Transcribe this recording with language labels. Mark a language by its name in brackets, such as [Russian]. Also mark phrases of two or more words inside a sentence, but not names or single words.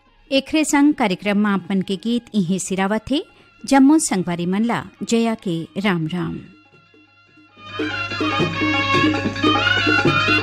[Chhattisgarhi] एकरे संग कार्यक्रम में आपन के गीत इहे सिरावत थे। जम्मू संगवारी मनला जया के राम राम।